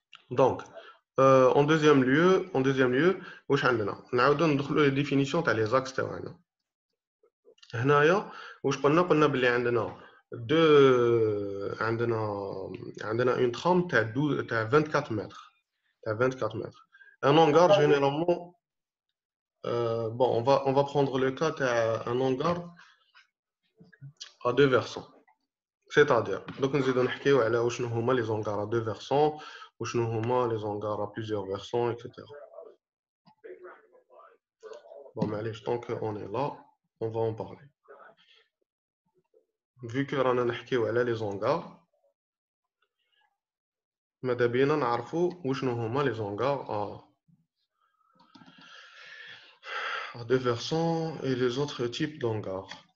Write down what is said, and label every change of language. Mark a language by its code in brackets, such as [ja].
[ar] دونك اون دوزيام ليو واش عندنا؟ نعاودو ندخلو لي ديفينيسيون تاع لي زاكس تاعنا. هنايا واش قلنا بلي عندنا دو عندنا اون ترام تاع 24 متر، تاع 24 متر. [fr] ان hangar généralement bon on va prendre le cas d'un hangar à deux versants. C'est-à-dire donc [ar] نزيدو نحكيو على وشنو هما لي زونغار [fr] à deux versants [ar] وشنو هما لي زونغار [fr] à plusieurs versants etc. Bon [ar] معليش [fr] tant qu'on est là on va en parler. Vu que [ar] رانا نحكيو على لي زونغار ماذا بينا نعرفوا وشنو هما لي زونغار [fr] à deux versants et les autres types d'hangars.